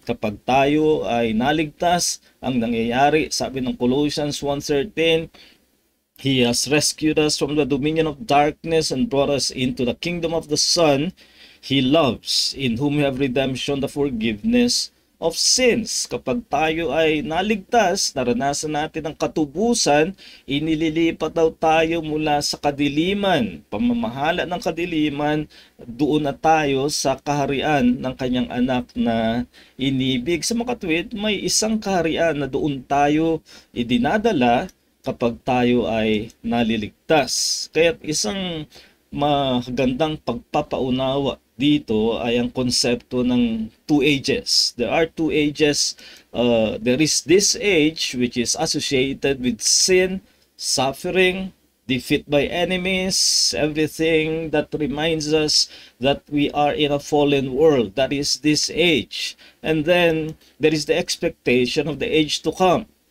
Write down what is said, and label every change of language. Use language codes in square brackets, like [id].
[tl] Kapag tayo ay naligtas, ang nangyayari, sabi ng [en] Colossians 1:13, He has rescued us from the dominion of darkness and brought us into the kingdom of the Son He loves, in whom we have redemption, the forgiveness of sins. [tl] Kapag tayo ay naligtas, naranasan natin ang katubusan, inililipat daw tayo mula sa kadiliman, pamamahala ng kadiliman, doon na tayo sa kaharian ng kanyang anak na inibig. Sa makatwid, may isang kaharian na doon tayo idinadala kapag tayo ay naliligtas. Kaya isang magandang pagpapaunawa dito ay ang konsepto ng two ages. [en] There are two ages. There is this age which is associated with sin, suffering, defeat by enemies, everything that reminds us that we are in a fallen world. That is this age. And then there is the expectation of the age to come.